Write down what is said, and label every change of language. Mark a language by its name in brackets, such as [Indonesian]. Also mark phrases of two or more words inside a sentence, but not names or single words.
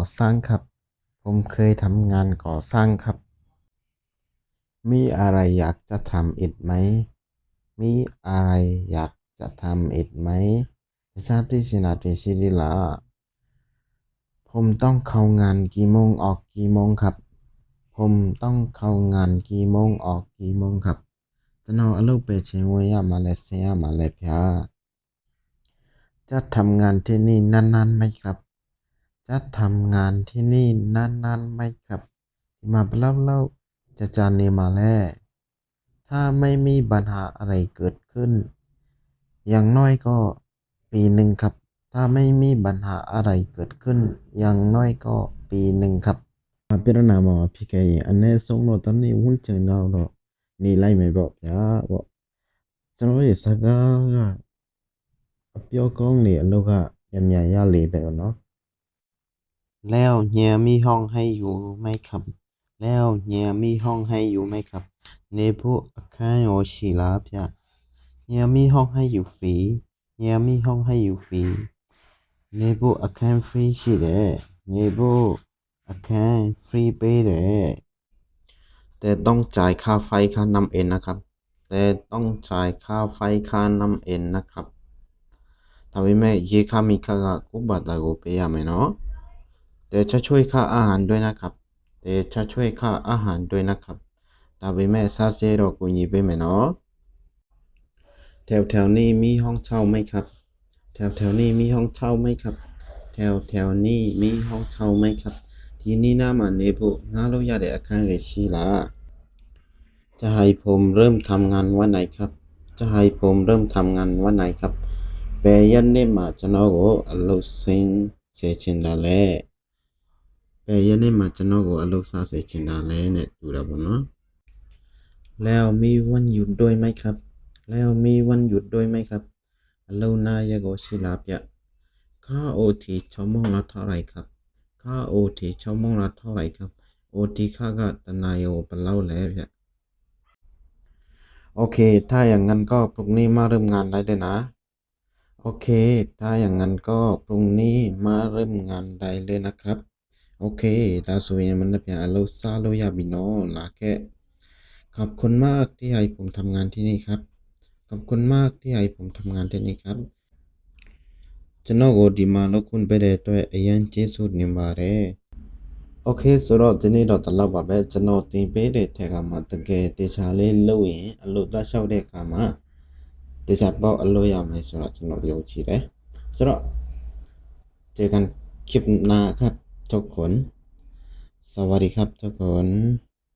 [Thai] สร้างครับผมเคยทำงานก่อสร้างครับมีอะไรอยากจะทำอีกไหมมีอะไรอยากจะทำอีกไหมชาติชินาเตชิริลาผมต้องเข้างานกี่โมงออกกี่โมงครับผมต้องเข้างานกี่โมงออกกี่โมงครับ [Burmese] ကျွန်တော်အလုပ်ပဲချင်းဝင်ရမှာလဲဆင်းရမှာလဲဗျာ [Thai] จะทำงาน ที่นี่นานๆไหมครับจะทำงานที่นี่นานๆไหมครับ [Burmese] ဒီမှာဘယ်လောက်ကြာနေမှာလဲ [Thai] ถ้าไม่มีปัญหาอะไรเกิดขึ้นอย่างน้อยก็ปีหนึ่งครับถ้าไม่มีปัญหาอะไรเกิดขึ้นอย่างน้อยก็ ปีหนึ่งครับ [Burmese] ပြဿနာမှာဖြစ်ခဲ့ရင်အနည်းဆုံးတော့တစ်နှစ်ဝန်းကျင်တော့နေလိုက်မယ်ပေါ့ဗျာပေါ့ကျွန်တော်ရဲ့စကားကအပြောကောင်းလေအလုပ်ကမြန်ရ [Thai] လေပဲเนาะแล้วเฮียมีห้องให้อยู่ไหมครับแล้วเฮียมีห้องให้อยู่ไหมครับ [Burmese] နေဖို့အခန်းရောရှိလားဗျ [Thai] เฮียมีห้องให้อยู่ฟรีเฮียมีห้องให้อยู่ฟรี [Burmese] နေဖို့အခန်းฟรีရှိတယ်နေဖို့အခန်းฟรีပေးတယ် [Thai] แต่ต้องจ่ายค่าไฟค่าน้ำเองนะครับแต่ต้องจ่ายค่าไฟค่าน้ำเองนะครับ [Burmese] ဒါပေမဲ့ရေခမိခကကိုယ့်ဘာသာကိုပေးရမယ်နော် [Thai] แต่จะช่วยค่าอาหารด้วยนะครับแต่จะช่วยค่าอาหารด้วยนะครับ [Burmese] ဒါပေမဲ့စားစဲတော့ကိုညီပေးမယ်နော် [Thai] แถวนี้มีห้องเช่าไหมครับแถวนี้มีห้องเช่าไหมครับแถวนี้มีห้องเช่าไหมครับที่นี่น่ามา [Burmese] နေဖို့ငှားလို့ရတဲ့အခန်းတွေ [Thai] ရှိလားจะให้ผมเริ่มทำงานวันไหนครับจะให้ผมเริ่มทำงานวันไหนครับ [Burmese] ဘယ်ရက်နေ့မှာကျွန် တော်ကိုအလုပ်ဆင်းစေချင်တာလဲဘယ်ရက်နေ့မှာကျွန်တော်ကိုအလုပ်စစေချင်တာလဲနဲ့တူတာပေါ့နော် [Thai] แล้วมีวันหยุดด้วยไหมครับแล้วมีวันหยุดด้วยไหมครับ [Burmese] အလုပ်နာရက်ကိုရှိလားဗျ [Thai] ค่า OT ชั่วโมงละเท่าไหร่ครับค่า OT ชั่วโมงละเท่าไหร่ครับ [Burmese] OT ค่าก็တစ်နာရီကိုဘယ်လောက်လဲဗျ [Thai] โอเคถ้าอย่างนั้นก็พรุ่งนี้มาเริ่มงานได้เลยนะโอเคถ้าอย่างนั้นก็พรุ่งนี้มาเริ่มงานได้เลย นะครับโอเค [Burmese] ဒါဆိုရင်မနေ့ပြန်အလုပ်စလို့ရပြီနော်လာခဲ့ [Thai] ขอบ คุณมากที่ให้ผมทำงานที่นี่ครับขอบคุณมากที่ให้ผมทำงานที่นี่ครับ [Burmese] ကျွန်တော်ကိုဒီမှာလုပ်ခွင့်ပေးတဲ့အတွက်အရင်ကျေးဇူးတင်ပါတယ်โอเคဆိုတော့ဒီနေ့တော့ဒီလောက်ပါပဲကျွန်တော်တင်ပေးတဲ့ထက်ကမှတကယ်တေချာလေးလုပ်ရင်အလုပ်သားလျှောက်တဲ့အခါမှာတေချာပေါက်အလို့ရမယ်ဆိုတော့ကျွန်တော်ယုံကြည်တယ်ဆိုတော့ [Thai] เจอกันคลิปหน้าครับทุกคนสวัสดีครับทุกคน